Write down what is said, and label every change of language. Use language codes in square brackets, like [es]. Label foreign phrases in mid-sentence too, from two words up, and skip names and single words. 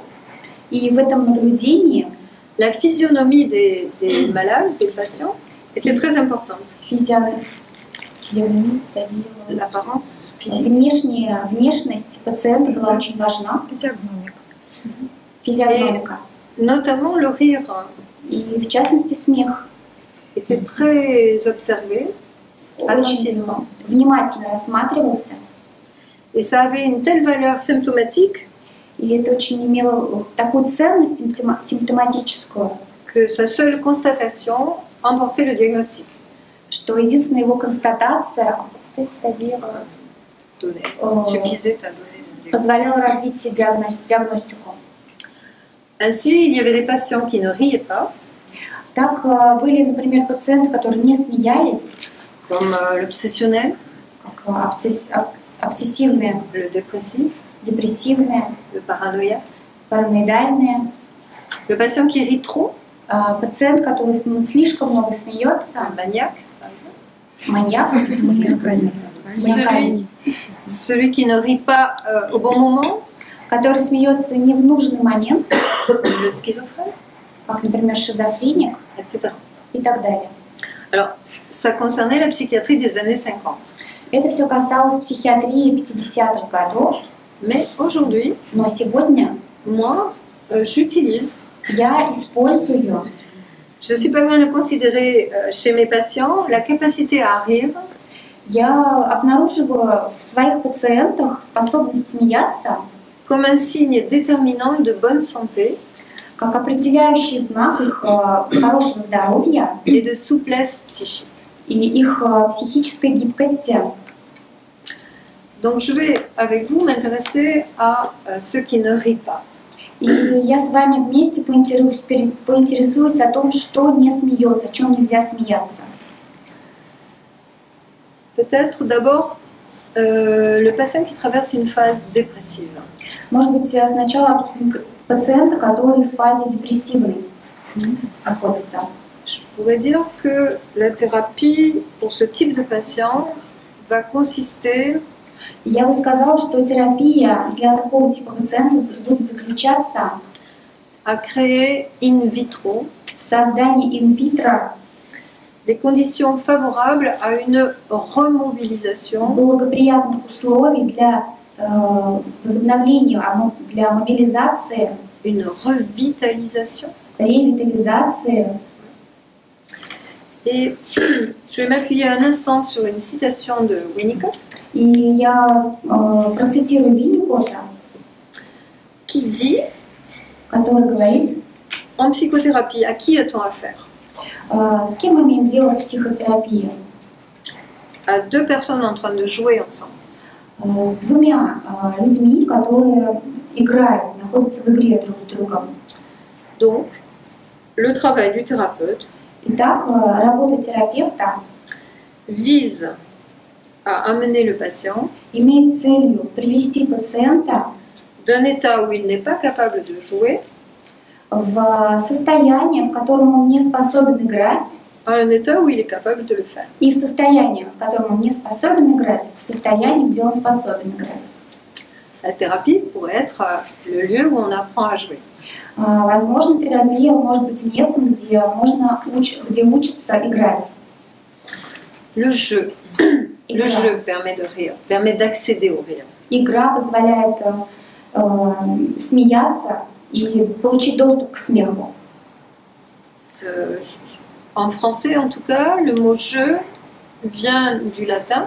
[ru] И в этом наблюдении [fr] la physionomie des malades, des patients, était très importante. физиономия, c'est-à-dire L'apparence physique. [ru] внешность пациента была очень важна. Физиономика. [fr] Notamment le rire [ru] И в частности смех. [fr] était très observé, attentivement. [ru] Очень внимательно рассматривался. [fr] Et ça avait une telle valeur symptomatique [ru] И это очень имело такую ценность симптоматическую, [fr] que sa seule constatation emportait le diagnostic. [ru] что единственная его констатация, [fr] c'est-à-dire, Suffisait à donner le diagnostic. [ru] позволяла развить диагностику. [fr] Ainsi, il y avait des patients qui ne riaient pas, [ru] Так были, например, пациенты, которые не смеялись, [fr] comme l'obsessionnel, [ru] как обсессивные, [fr] le dépressif, [ru] депрессивные, [fr] le paranoïaque, [ru] параноидальные, [fr] le patient qui rit trop, [ru] пациент, который слишком много смеется, [fr] un maniaque, [ru] маньяк, [fr] celui qui ne rit pas au bon moment, [ru] который смеется не в нужный момент, [fr] le schizophrène, [ru] как, например, шизофреник [fr] etc. [ru] и так далее. [fr] Alors, ça concernait la psychiatrie des années 50. [ru] Это все касалось психиатрии 50-х годов, [fr] Mais aujourd'hui, [ru] но сегодня [fr] moi, j'utilise, [ru] я использую, [fr] je suis pas loin de considérer chez mes patients la capacité à rire [ru] я обнаруживаю в своих пациентах способность смеяться [fr] comme un signe déterminant de bonne santé [ru] как определяющий знак их хорошего здоровья [fr] et de souplesse psychique. [ru] и их психической гибкости. [fr] Donc je vais avec vous m'intéresser à ceux qui ne rient pas. [ru] И я с вами вместе поинтересуюсь о том, что не смеется, о чем нельзя смеяться. [fr] Peut-être d'abord le patient qui traverse une phase dépressive. [ru] Может быть, сначала обсудим пациента, который в фазе депрессивной находится. [fr] Je pourrais dire que la thérapie pour ce type de patient va consister [ru] Я бы сказала, что терапия для такого типа пациента будет заключаться [fr] à créer [la] in vitro [ru] в создании инвитро [fr] les conditions favorables à une remobilisation [ru] благоприятных условий для возобновления, для мобилизации, [fr] une revitalisation. [ru] ревитализации. [fr] Et je vais m'appuyer un instant sur une citation de Winnicott [ru] И я процитирую Винникотта, [fr] qui dit [ru] который говорит, [fr] en psychothérapie, à qui a-t-on affaire? [ru] с кем мы имеем дело в психотерапии? [fr] À deux personnes en train de jouer ensemble. [ru] С двумя людьми, которые играют, находятся в игре друг с другом. [fr] Donc, le travail du thérapeute [ru] Итак, работа терапевта [fr] vise à amener le patient [ru] имеет целью привести пациента [fr] d'un état où il n'est pas capable de jouer [ru] в состояние, в котором он не способен играть, [fr] à un état où il est capable de le faire. [ru] из состояния, в котором он не способен играть, в состояние, где он способен играть. [fr] La thérapie pourrait être le lieu où on apprend à jouer. [ru] Возможно, терапия может быть местом, где где учатся играть. [fr] Le jeu. Le jeu permet de rire, permet d'accéder au rire. [ru] Игра позволяет смеяться и получить доступ к смеху. [fr] En français, en tout cas, le mot jeu vient du latin.